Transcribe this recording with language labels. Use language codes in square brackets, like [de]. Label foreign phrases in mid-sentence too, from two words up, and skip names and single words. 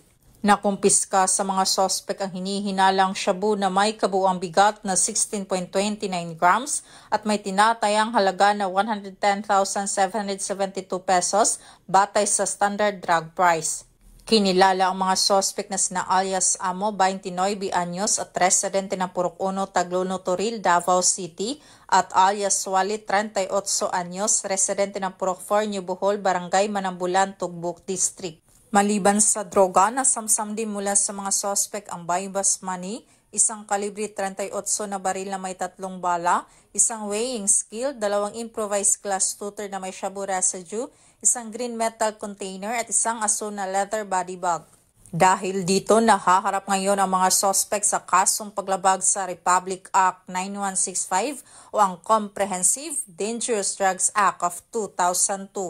[tl] Nakumpiska sa mga sospek ang hinihinalang shabu na may kabuuang bigat na 16.29 grams at may tinatayang halaga na 110,772 pesos batay sa [en] standard drug price. [tl] Kinilala ang mga sospek na sina alias Amo, 29 anyos at residente ng Purok 1, Tagluno, Toril, Davao City at alias Walit, 38 anyos, residente ng Purok 4, New Bohol, Barangay Manambulan, Tugbuk District. Maliban sa droga, nasamsam din mula sa mga sospek ang [en] buy-bust money, [tl] isang kalibre 38 na baril na may 3 bala, isang [en] weighing scale, [tl] 2 [en] improvised glass tutor [tl] na may [en] shabu residue, [tl] isang [en] green metal container [tl] at isang asul na [en] leather body bag. [tl] Dahil dito, nahaharap ngayon ang mga sospek sa kasong paglabag sa Republic Act 9165 o ang Comprehensive Dangerous Drugs Act of 2002.